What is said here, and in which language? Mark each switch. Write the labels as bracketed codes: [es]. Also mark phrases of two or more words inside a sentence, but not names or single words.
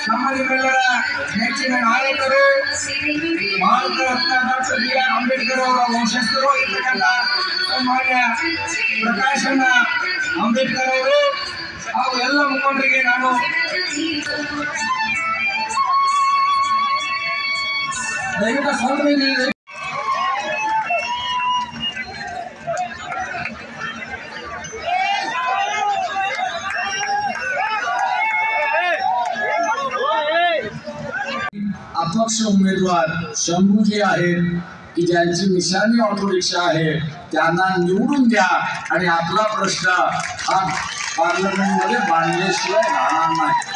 [kn] ನಾಗರಿಕರ ನೆಚ್ಚಿನ ನಾಯಕರು ಭಾರತ ರತ್ನ ಡಾಕ್ಟರ್ ಬಿ.ಆರ್. ಅಂಬೇಡ್ಕರ್ ಅವರ ವಂಶಸ್ಥರು ಇರ್ತಕ್ಕಂಥ ಮಾನ್ಯ ಪ್ರಕಾಶಣ್ಣ ಅಂಬೇಡ್ಕರ್ ಅವರು ಹಾಗೂ ಎಲ್ಲ ಮುಖಂಡರಿಗೆ ನಾನು ದಯವಿಟ್ಟು ಸ್ವಾಗತ. [mr] अपक्ष उमेदवार शंभूजी आहेत की ज्यांची निशाणी ऑटो रिक्षा आहे त्यांना निवडून द्या आणि आपला प्रश्न हा पार्लमेंटमध्ये मांडल्याशिवाय राहणार नाही.